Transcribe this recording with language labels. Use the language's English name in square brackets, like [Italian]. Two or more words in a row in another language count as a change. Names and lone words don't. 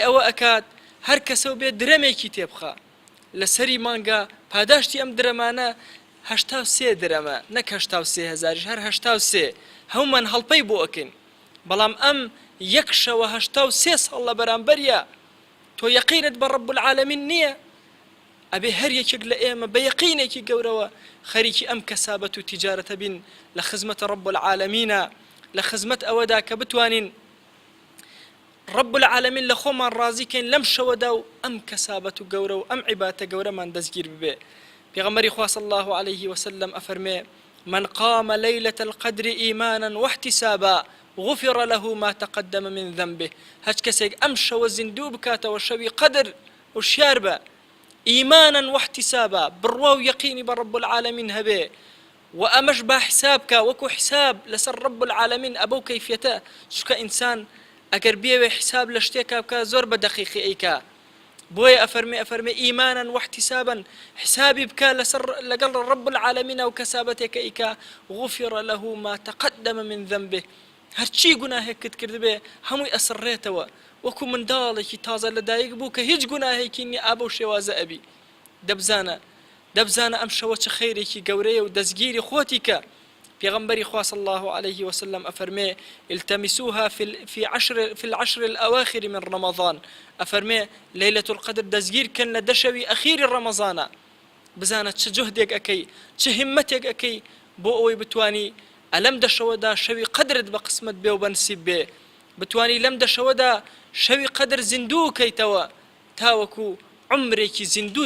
[Central Kurdish] ئەوە ئەکات هەر کەسە و بێ درەمێکی تێبخە لەسەری مانگا پاداشتی ئەم درەمانە 83 درەمە نەک 83,000 هەر 83 هەومان هەڵپەی بۆ ئەکەین بەڵام ئەم یەک شەوە 83 ساڵ لە بەرامبەریە تۆ یەقینت بە [Arabic] ڕەب العالەمین [Central Kurdish] نییە ئەبێ هەر یەکێک لە ئێمە بە یەقینێکی گەورەوە خەریکی ئەم کەسابەت و تیجارەتە بین لە خزمەتە [Arabic] ڕەب العالەمینە [Central Kurdish] لە خزمەت ئەوەدا کە بتوانین [Arabic] ڕەب العالەمین [Central Kurdish] لە خۆمان ڕازیکەین لەم شەوەدا و ئەم کەسابەت و گەورە و ئەم عیباتە گەورەمان دەستگیر ببێ پێغەمبەری خوا [Arabic] صلی الله عليه وسلم [Central Kurdish] ئەفەرمێ [Arabic] من قام ليلة القدر إيمانا واحتسابا غفر له ما تقدم من ذنبه [Central Kurdish] هەچ کەسێک ئەم شەوە زیندوو بکاتەوە شەوی قەدر وشیار بە [Arabic] إيمانا واحتسابا [Central Kurdish] بڕوا و یەقینی بە [Arabic] ڕەب العالەمین [Central Kurdish] هەبێ و ئەمەش با حسابکە وەکو حساب لەسەر [Arabic] ڕەب العالەمین [Central Kurdish] ئەبەو کەیفیەتە چونکە ئینسان ئەگەر بێوێ حساب لە شتێکا بکە زۆر بە دەقیقی ئەیکا بۆیە ئەفەرمێ [Arabic] ئیمانا واحتسابا [Central Kurdish] حسابی بکە لەگەڵ [Arabic] ڕەب العالەمین [Central Kurdish] و کەسابەتێکە ئیکا [Arabic] غفر له ما تقدم من ذنبه [Central Kurdish] هەرچی گوناهێکت کردبێ هەمووی ئەسڕێتەوە وەکو منداڵێکی تازە لەدایک بوو کە هیچ گوناهێکی نییە ئابە و شێوازە ئەبی دەبزانە ئەم شەوە چه خەیرێکی گەورەیە و دەستگیری خۆتی کە پێغەمبەری خوا [Arabic] صلی الله عليه [Central Kurdish] وسلم ئەفەرمێ [Arabic] التمسوها في العشر الأواخر من رمضان [Central Kurdish] ئەفەرمێ [Arabic] ليلة القدر [Central Kurdish] دەستگیر کەن لە دەشەوی ئەخیری ڕەمەزانە بزانە چه جهدێک ئەەکەی چه هیمەتێک ئەەکەی بۆ ئەوەی بتوانی ئەلەم دەشەوەدا شەوی قەدرت بە قسمت بێ و بەنسیب بێ بتوانی لەم دەشەوەدا شەوی قەدر زیندوو کەیتەوە تاوەکو عمرێکی زیندوت